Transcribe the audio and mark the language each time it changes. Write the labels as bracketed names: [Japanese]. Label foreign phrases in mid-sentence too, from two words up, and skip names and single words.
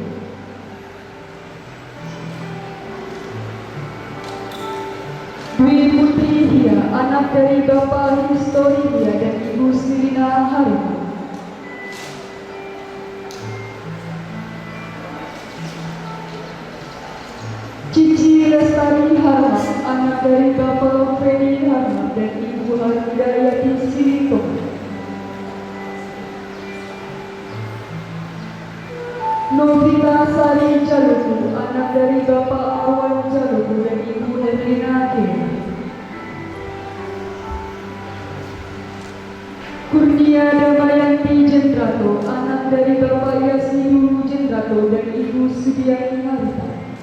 [Indonesian] Dwi Putri Hia, anak dari Bapak Historia dan Ibu Sirina Harimau. Cici Lestari Harma, anak dari Bapak Feni Harma dan Ibu Hidayati Sito. Novita Sari Jaluku, anak dari Bapak Awan Jaluku dan Ibu Herlina Kena. Kurnia Damayanti Jendrato, anak dari Bapak Yasiru Jendrato dan Ibu Sudiani Harita.